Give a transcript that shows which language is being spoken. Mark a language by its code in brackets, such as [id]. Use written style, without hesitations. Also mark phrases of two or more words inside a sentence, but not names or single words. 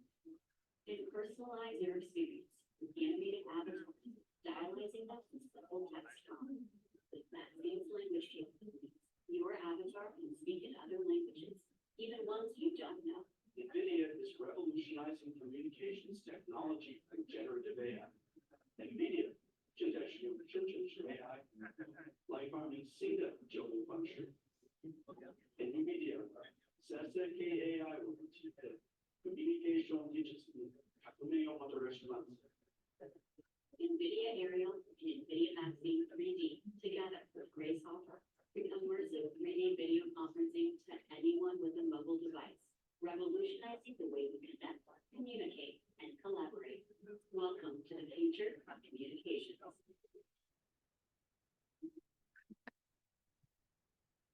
[en] And personalize your experience with animated avatars, stylizing them in simple text font. With Maxine's language capabilities, your avatar can speak in other languages, even ones you don't know. NVIDIA is revolutionizing communications technology with generative AI. [zh] NVIDIA 正在使用生成式 AI 来发明新的交流方式。 [ja] NVIDIA 3K AI を用いてコミュニケーション技術に革命をもたらします。 [en] NVIDIA Aerial and NVIDIA Maxine 3D together with Grace Hopper bring immersive 3D video conferencing to anyone with a mobile device, revolutionizing the way we connect, communicate, and collaborate. Welcome to the future of communications.